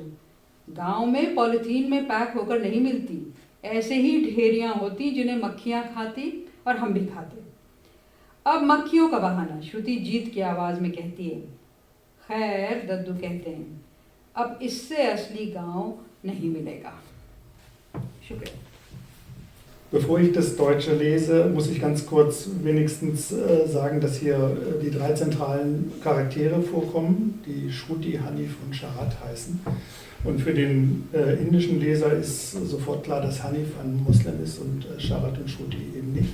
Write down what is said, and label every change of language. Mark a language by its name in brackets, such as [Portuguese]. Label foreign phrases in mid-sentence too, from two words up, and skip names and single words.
[Hindi] गांव में पॉलीथीन में पैक होकर नहीं मिलती, ऐसे ही ढेरियाँ होती जिन्हें मक्खियाँ खाती और हम भी खाते। अब मक्खियों का बहाना, श्रुति जीत की आवाज़ में कहती है। खैर, दद्दू कहते हैं, अब इससे असली गांव नहीं मिलेगा। शुक्रिया। [German] Bevor ich das Deutsche lese, muss ich ganz kurz wenigstens sagen, dass hier die 3 zentralen Charaktere vorkommen, die Shruti, Hanif und Sharat heißen. Und für den indischen Leser ist sofort klar, dass Hanif ein Muslim ist und Sharat und Shruti eben nicht.